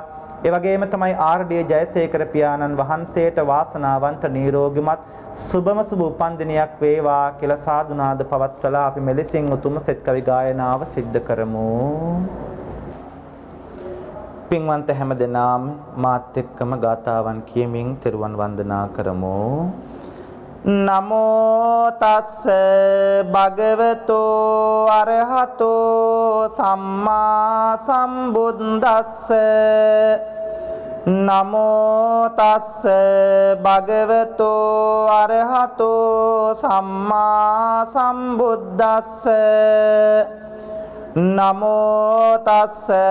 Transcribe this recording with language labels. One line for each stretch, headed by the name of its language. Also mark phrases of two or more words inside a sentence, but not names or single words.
Sinhala: ඒ වගේම තමයි RD ජයසේකර පියාණන් වහන්සේට වාසනාවන්ත නිරෝගිමත් සුබම සුබ උපන්දිනයක් වේවා කියලා සාදුනාද පවත්වලා අපි මෙලෙසින් උතුම් සෙත් කවි ගායනාව සිද්ධ කරමු. පින්වන්ත හැම දෙනාම මාත් එක්කම ගාථාවන් කියමින් තෙරුවන් වන්දනා කරමු.
Pali: නමෝ තස්ස භගවතෝ අරහතෝ සම්මා සම්බුද්දස්ස නමෝ තස්ස භගවතෝ අරහතෝ සම්මා සම්බුද්දස්ස නමෝ තස්ස